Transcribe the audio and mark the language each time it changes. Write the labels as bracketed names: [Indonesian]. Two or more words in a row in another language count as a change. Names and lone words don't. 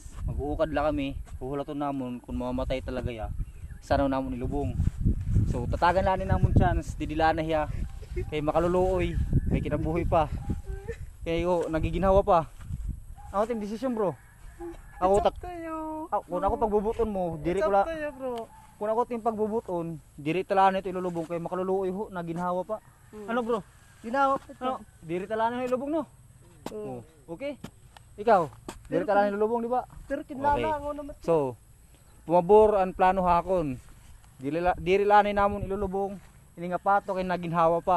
[Waray] Mag-uukad la kami, huhulaton namon kung mamamatay talaga ya. Sana namon ilubong. So tatagan lang ni namon chance, didila na hiya kay makaluluoy, may kinabuhi pa. Kay nagiginhawa pa. Ako ting desisyon bro. Ako [English] It's up to you. [Waray] kung ako pagbubuton mo, diri ko la. [English] It's up to you, bro. [Waray] Kung ako ting pagbubuton, diri talaan ito ilulubong kay makaluluoy ho, naginhawa pa. Ano bro? Ginawa pa ito. Ano? Diri talaan ilulubong no? Oo. Okay? Ikaw, diri talaan ilulubong di ba? Pero kinala Okay. ako naman. So, pumabor ang plano hakon. Diri lanay namon ilulubong ini nga pato kay naginhawa pa.